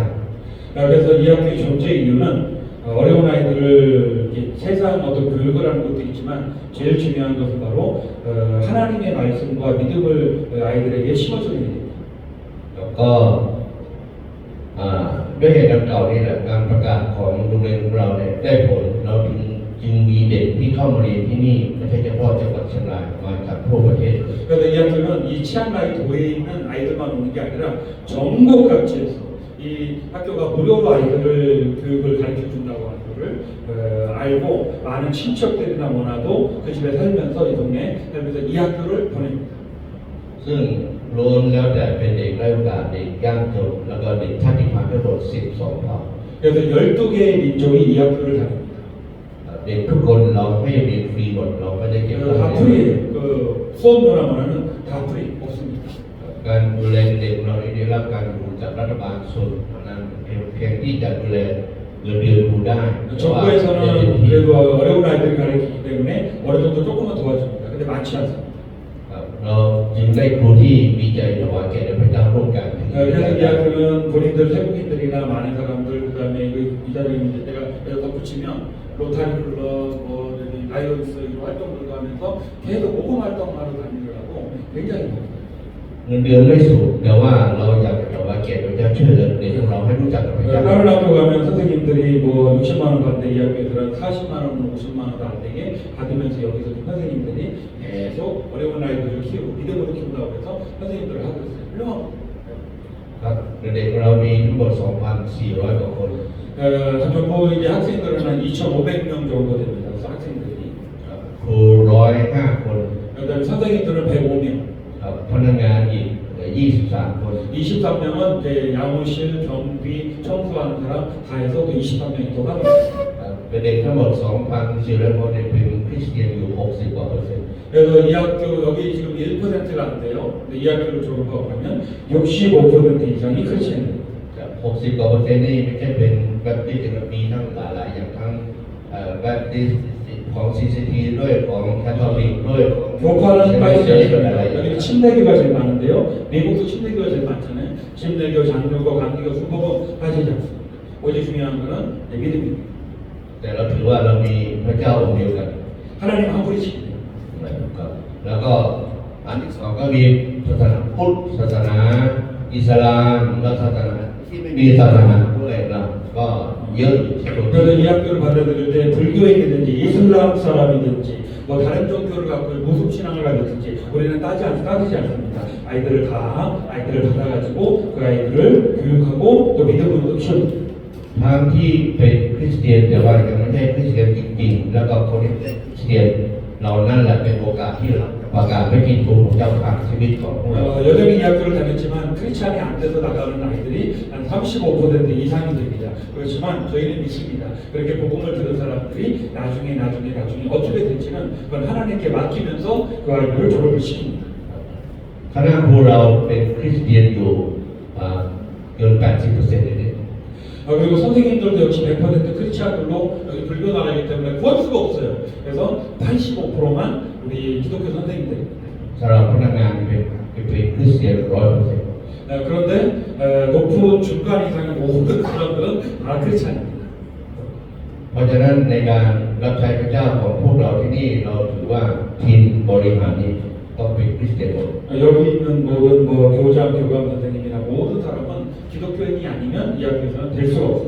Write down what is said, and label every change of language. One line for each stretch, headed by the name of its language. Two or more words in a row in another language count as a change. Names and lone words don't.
Korean: 그래서 이 학교의 존재 이유는 어려운 아이들을 세상 어떤 교육을 하는 것도 있지만 제일 중요한 것은 바로 하나님의 말씀과 믿음을 아이들에게 심어주는 일입니다.
Thai: แล้วก็ด้วยเหตุดังกล่าวนี้แหละการประกาศของโรงเรียนของเราเนี่ยได้ผลเราจึงมีเด็กที่เข้ามาเรียนที่นี่ไม่ใช่เฉพาะจังหวัดเชียงรายมาจากทั่วประเทศ
Korean: 그래서 이 학교는 이 치앙마이 도에 있는 아이들만 오는 게 아니라 전국 각지에서 이 학교가 무료로 아이들을 교육을 가르쳐 준다고 하는 것을 알고 많은 친척들이나 뭐나도 그 집에 살면서 이 동네에 살면서 이 학교를 보냅니다.
Thai: ซึ่งล้วนแล้วแต่เป็นเด็กไร้โอกาสเด็กยากจนแล้วก็เด็กชาติพันธุ์ทั้งหมด12 เผ่า
Korean: 그래서 12개의 민족이 이 학교를 다닙니다.
Thai: เด็กทุกคนเราให้เรียนฟรีหมดเราไม่ได้เก็บ
Korean: 다 프리예요. 그 수업료나 뭐는 다 프리 없습니다.
Thai: การดูแลเด็กเราได้รับการดูจากรัฐบาลส่วนนั้นเพียงที่จะดูแลเงินเดือนครูได้
Korean: 정부에서는 그래도 어려운 아이들을 가르치기 때문에 어느 정도 조금은 도와줍니다. 근데 많지 않습니다.
Thai: ครับเราจึงได้ครูที่มีใจถวายแก่พระเจ้าร่วมกัน
Korean: 그래서 이 학교는 본인들 태국인들이나 많은 사람들 그다음에 이 자리에 이제 내가 덧붙이면 로타리 클럽 뭐 저기 라이언스 이런 활동들도 하면서 계속 모금 활동하러 다니느라고 굉장히 바빠요.
Thai: เงินเดือนไม่สูงแต่ว่าเราอยากจะถวายแก่พระเจ้าช่วยเหลือเด็กของเราให้รู้จักกับพระเจ้า
Korean: 다른 학교 가면 선생님들이 뭐 60만 원 받는데 이 학교에서는 40만 원, 50만 원도 안 되게 받으면서 여기서 선생님들이 계속 어려운 아이들을 키우고 믿음으로 키운다고 해서 선생님들을 하고 있어요. 훌륭하고
Thai: ครับเด็กของเรามีทั้งหมด 2,400 กว่าคน
Korean: 전부 이제 학생들은 한 2,500명 정도 됩니다. 그래서 학생들이
Thai: ครับครู105 คน
Korean: 그다음에 선생님들은 105명
Thai: ครับพนักงานอีก23 คน
Korean: 23명은 이제 양호실, 경비, 청소하는 사람 다 해서 또 23명이 또 합니다.
Thai: ครับเป็นเด็กทั้งหมด 2,400 คนเนี่ยเป็นคริสเตียนอยู่ 60 กว่าเปอร์เซ็นต์
Korean: 그래서 이 학교 여기 지금 1%가 안 돼요. 근데 이 학교를 졸업하고 가면 65% 이상이 크리스천입니다.
Thai: ครับ60 กว่าเปอร์เซ็นต์นี่ไม่ใช่เป็นแบปติสต์แต่มีทั้งหลายๆอย่างทั้งแบปติสต์ของ CCT ด้วยของแคทอลิกด้วยของ
Korean: 교파는
Thai: ห
Korean: 빠지지
Thai: ลาย
Korean: 않습니다.
Thai: ๆอย่าง
Korean: 여기 침례교가 제일 많은데요. 미국도 침례교가 제일 많잖아요. 침례교, 장로교, 감리교, 수법은 빠지지 않습니다. 오직 중요한 거는 믿음입니다.
Thai: แต่เราถือว่าเรามีพระเจ้าองค์เดียวกัน
Korean: 하나님 한 분이십니다.
Thai: นะครับแล้วก็อันที่สองก็มีศาสนาพุทธศาสนาอิสลามและศาสนาที่ไม่มีศาสนาด้วยนะก็เยอะอยู่ที่ตัว
Korean: 그래서 이 학교를 받아들일 때 불교인이든지 이슬람 사람이든지 뭐 다른 종교를 갖고 무슨 신앙을 가졌든지 우리는 따지지 않습니다. 아이들을 받아가지고 그 아이들을 교육하고 또 믿음으로 키웁니다.
Thai: ทั้งที่เป็นคริสเตียนแต่ว่ายังไม่ใช่คริสเตียนจริงๆแล้วก็คนที่เป็นคริสเตียนเรานั่นแหละเป็นโอกาสที่เราประกาศพระกิตติคุณของเจ้าผ่านชีวิตของพวกเรา
Korean: 여전히 이 학교를 다녔지만 크리스찬이 안 돼서 나가는 아이들이 한 35% 이상이 됩니다. 그렇지만 저희는 믿습니다. 그렇게 복음을 들은 사람들이 나중에 어떻게 될지는 그건 하나님께 맡기면서 그 아이들을 졸업을 시킵니다.
Thai: คณะครูเราเป็นคริสเตียนอยู่เกิน 80% เลยเนี่ย
Korean: 그리고 선생님들도 역시 100% 크리스찬들로 여기 불교 나라이기 때문에 구할 수가 없어요. 그래서 85%만 우리 기독교 선생님들입니다.
Thai: สำหรับพนักงานเป็นคริสเตียน 100%
Korean: 그런데 높은 중간 이상의 모든 사람들은 다 크리스찬입니다.
Thai: เพราะฉะนั้นในการรับใช้พระเจ้าของพวกเราที่นี่เราถือว่าทีมบริหารนี้ต้องเป็นคริสเตียนหมด
Korean: 여기 있는 모든 교장, 교감 선생님이나 모든 사람은 기독교인이 아니면 이 학교에서는 될 수가 없습니다.